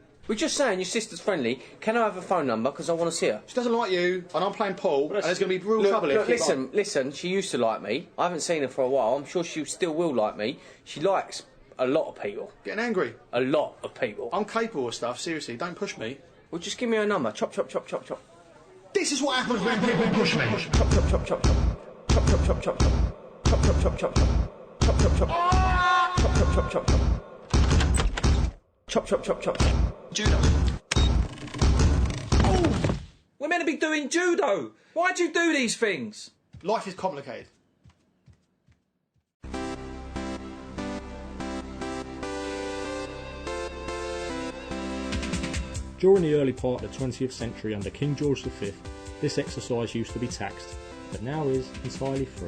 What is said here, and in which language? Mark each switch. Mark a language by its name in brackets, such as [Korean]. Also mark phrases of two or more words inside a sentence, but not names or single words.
[English] We're just saying your sister's friendly. Can I have a phone number? Because I want to see her. She doesn't like you, and I'm playing pool, and there's going to be real trouble here. Look, listen, she used to like me. I haven't seen her for a while. I'm sure she still will like me. She likes a lot of people. Getting angry? A lot of people. I'm capable of stuff, seriously, don't push me. Well, just give me her number. Chop, chop, chop, chop, chop. This is what happens when people push me. Chop, chop, chop, chop, chop. Chop, chop, chop, chop, chop. Chop, chop, chop, chop, chop. Chop, chop, chop. Chop, chop, chop, chop, chop. Chop, chop, chop, chop. Judo. We're meant to be doing judo. Why'd you do these things? Life is complicated. During the early part of the 20th century under King George V, this exercise used to be taxed, but now is entirely free.